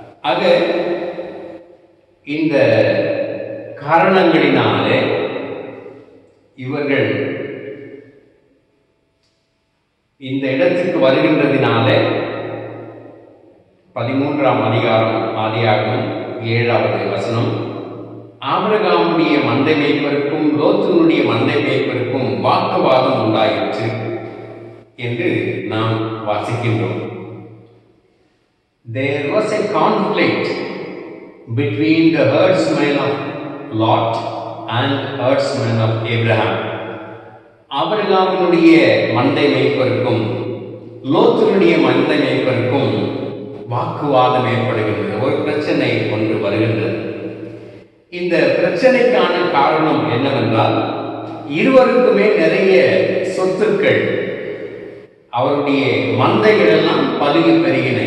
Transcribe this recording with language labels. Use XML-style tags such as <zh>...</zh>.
<ta>ஆக இந்த காரணங்களினாலே இவர்கள் இந்த இடத்துக்கு வருகின்றதினாலே 13ஆம் அதிகாரம் ஆதியாகமம் 7வது வசனம், ஆபிரகாமுடைய மந்தை மேய்ப்பருக்கும் லோத்தினுடைய மந்தை மேய்ப்பருக்கும் வாக்குவாதம் உண்டாயிற்று என்று நாம் வாசிக்கின்றோம்.</ta> <en>There was a conflict between the herdsmen of Lot and herdsmen of Abraham.</en> <ta>ஆபிரகாமினுடைய மந்தை மேய்ப்பருக்கும் லோத்தினுடைய மந்தை மேய்ப்பருக்கும் வாக்குவாதம் ஏற்படுகின்றது. ஒரு பிரச்சனை ஒன்று வருகின்றது. இந்த பிரச்சனைக்கான காரணம் என்னவென்றால், இருவருக்குமே நிறைய சொத்துக்கள், அவருடைய மந்தைகள் எல்லாம் பலுகி பெருகின.</ta>